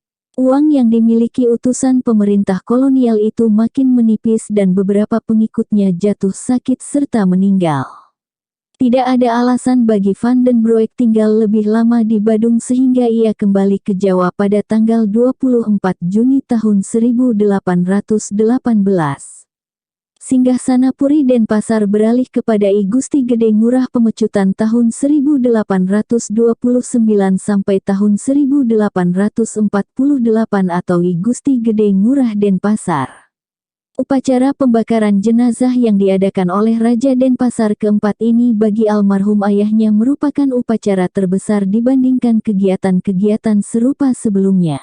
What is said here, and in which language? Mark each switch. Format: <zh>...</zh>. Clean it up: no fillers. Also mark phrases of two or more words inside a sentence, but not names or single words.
<id>Uang yang dimiliki utusan pemerintah kolonial itu makin menipis dan beberapa pengikutnya jatuh sakit serta meninggal. Tidak ada alasan bagi Van den Broek tinggal lebih lama di Badung sehingga ia kembali ke Jawa pada tanggal 24 Juni tahun 1818. Singgasana Puri Denpasar beralih kepada I Gusti Gede Ngurah Pemecutan tahun 1829 sampai tahun 1848 atau I Gusti Gede Ngurah Denpasar. Upacara pembakaran jenazah yang diadakan oleh Raja Denpasar keempat ini bagi almarhum ayahnya merupakan upacara terbesar dibandingkan kegiatan-kegiatan serupa sebelumnya.</id>